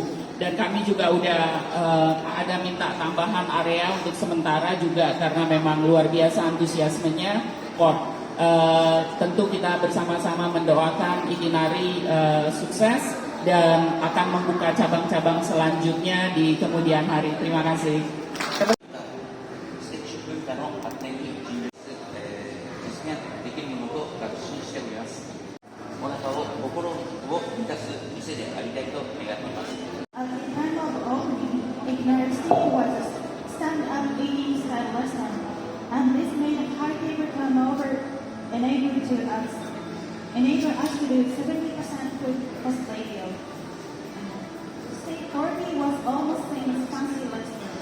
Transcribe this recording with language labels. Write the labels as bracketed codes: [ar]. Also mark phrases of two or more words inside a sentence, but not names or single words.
[id] Dan kami juga udah ada minta tambahan area untuk sementara juga karena memang luar biasa antusiasmenya tentu kita bersama-sama mendoakan Ikinari sukses dan akan membuka cabang-cabang selanjutnya di kemudian hari. Terima kasih. [ja] 知的文化の発展に尽力、実現できるものと確信しております。お腹を心を満たす店でありたいと願っています。 [en] At the time of opening, Ignite City was a stand-up eating style restaurant, and this made a high table turnover enable us to do 70% food cost ratio. State 40 was almost famous fancy restaurant.